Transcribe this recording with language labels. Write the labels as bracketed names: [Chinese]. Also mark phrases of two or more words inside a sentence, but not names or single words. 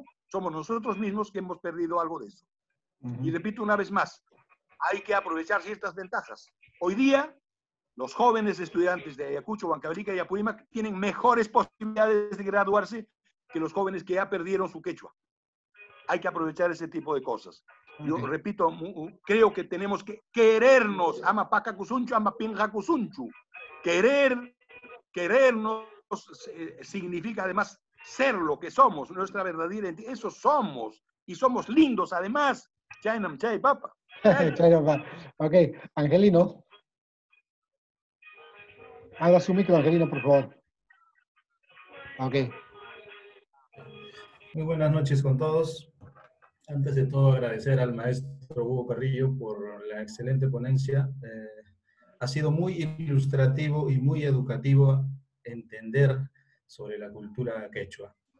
[Spanish] Somos nosotros mismos que hemos perdido algo de eso. Y repito una vez más, hay que aprovechar ciertas ventajas. Hoy día, los jóvenes estudiantes de Ayacucho, Huancavelica y Apurímac tienen mejores posibilidades de graduarse que los jóvenes que ya perdieron su quechua. Hay que aprovechar ese tipo de cosas. Yo repito, creo que tenemos que querernos. [Quechua] Ama paca cusunchu, ama pinja cusunchu. [Spanish] Querernos significa además ser lo que somos, nuestra verdadera identidad. Eso somos. Y somos lindos además. [Quechua] Chaynam chay papa. [Spanish] Ok, Angelino. Abra su micro, Angelino, por favor. Ok. Muy buenas noches con todos. Antes de todo, agradecer al maestro Hugo Carrillo por la excelente ponencia. Ha sido muy ilustrativo y muy educativo entender sobre la cultura quechua.